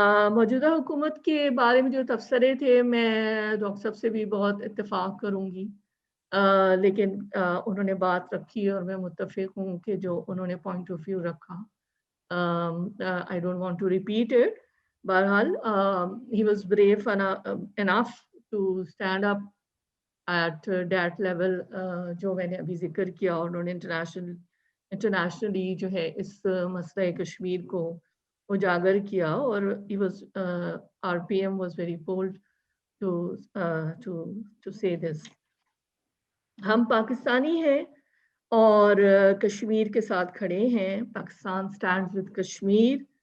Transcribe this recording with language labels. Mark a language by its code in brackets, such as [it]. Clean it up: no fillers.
[ur] موجودہ حکومت کے بارے میں جو تبصرے تھے، میں ڈاکٹر صاحب سے بھی بہت اتفاق کروں گی، لیکن انہوں نے بات رکھی اور میں متفق ہوں کہ جو انہوں نے پوائنٹ آف ویو رکھا، [en] I don't want to repeat it. [ur] بہرحال [en] he was brave enough to stand up at that level [ur] جو میں نے ابھی ذکر کیا. اور انہوں نے انٹرنیشنلی جو ہے اس مسئلہ کشمیر کو اجاگر کیا. [en] اور RPM was very bold to say this. [ur] ہم پاکستانی ہیں اور کشمیر کے ساتھ کھڑے ہیں. [en] Pakistan stands with Kashmir.